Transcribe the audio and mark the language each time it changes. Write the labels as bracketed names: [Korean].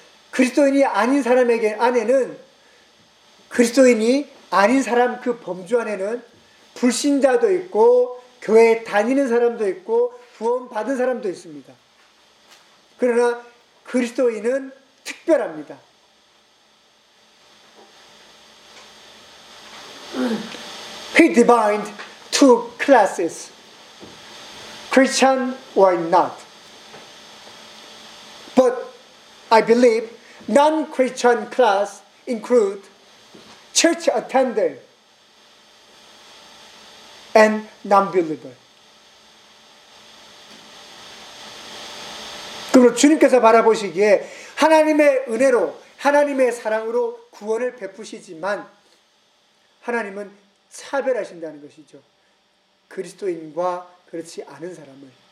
[Korean] 그리스도인이 아닌 사람에게 안에는 그리스도인이 아닌 사람 그 범주 안에는 불신자도 있고 교회 다니는 사람도 있고 구원 받은 사람도 있습니다. 그러나 그리스도인은 특별합니다. [English] He divided two classes, Christian or not. But I believe non-Christian class include church attender and non-believer. [Korean] 그럼 주님께서 바라보시기에 하나님의 은혜로 하나님의 사랑으로 구원을 베푸시지만 하나님은 차별하신다는 것이죠. 그리스도인과 그렇지 않은 사람을.